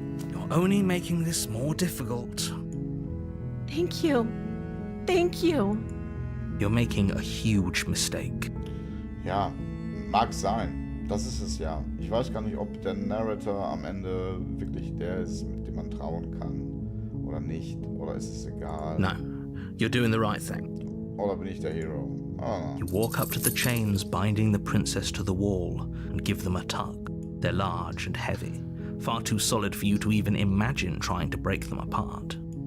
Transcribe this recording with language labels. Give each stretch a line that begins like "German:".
English: You're only making this more difficult. Thank you. Thank you. You're making a huge mistake.
German: Ja, mag sein. Das ist es ja. Ich weiß gar nicht, ob der Narrator am Ende wirklich der ist, mit dem man trauen kann. Oder nicht. Oder ist es egal.
English: No, you're doing the right thing.
German: Oder bin ich der Hero? Ah.
English: You walk up to the chains binding the princess to the wall and give them a tug. They're large and heavy, far too solid for you to even imagine trying to break them apart.